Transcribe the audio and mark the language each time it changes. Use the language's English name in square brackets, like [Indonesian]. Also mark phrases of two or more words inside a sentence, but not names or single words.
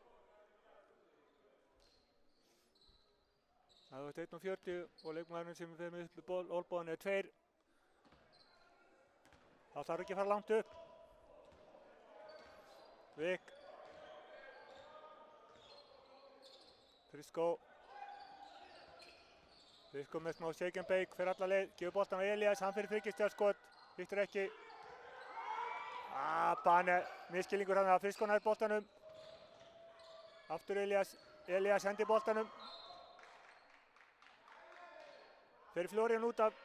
[Icelandic] Það var 1:40 og leikmaðurinn sem fer með upp með olnbogann 2. Það þarf ekki að fara langt upp. Vik. Friskó með smá [English] shake and bake, [Icelandic] fer alla leið, gefur boltan á Elías, hann fyrir þriggjastigaskot, hittir ekki. Bane, miskilningur hann að Friskó nær boltanum. Aftur Elías hendi boltanum. Fer Flórian út af.